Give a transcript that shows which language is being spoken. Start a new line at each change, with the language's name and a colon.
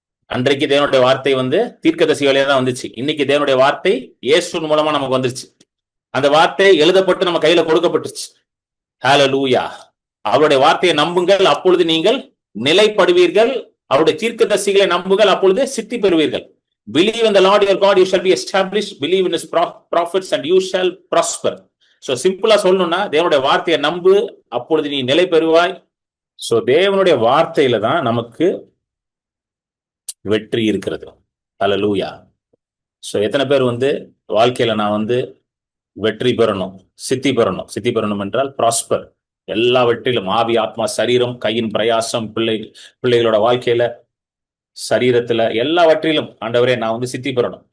Tamil: அன்றைக்கு தேவனுடைய வார்த்தை வந்து தீர்க்கதரிசிகளே தான் வந்துச்சு. இன்னைக்கு தேவனுடைய வார்த்தை இயேசுவின் மூலமா நமக்கு வந்துருச்சு. அந்த வார்த்தை எழுதப்பட்டு நம்ம கையில கொடுக்கப்பட்டுச்சு. ஹல்லேலூயா. அவருடைய வார்த்தையை நம்புங்கள், அப்பொழுது நீங்கள் நிலைப்படுவீர்கள், அவருடைய தீர்க்கதரிசிகளை நம்புங்கள், அப்பொழுது சித்தி பெறுவீர்கள்.
English: Believe in the Lord your God, you shall be established. Believe in his prophets and you shall prosper.
Tamil: So சிம்பிளா சொல்லணும்னா, தேவனுடைய வார்த்தையை நம்பு, அப்பொழுது நீ நிலை பெறுவாய். சோ தேவனுடைய வார்த்தையில தான் நமக்கு வெற்றி இருக்கிறது. ஹல்லேலூயா. சோ எத்தனை பேர் வந்து வாழ்க்கையில நான் வந்து வெற்றி பெறணும், சித்தி பெறணும் என்றால் ப்ராஸ்பர், எல்லா வெற்றிலும், ஆவி, ஆத்மா, சரீரம், கையின் பிரயாசம், பிள்ளைகளோட வாழ்க்கையில, சரீரத்துல, எல்லாவற்றிலும் ஆண்டவரே நான் வந்து சித்தி பெறணும்.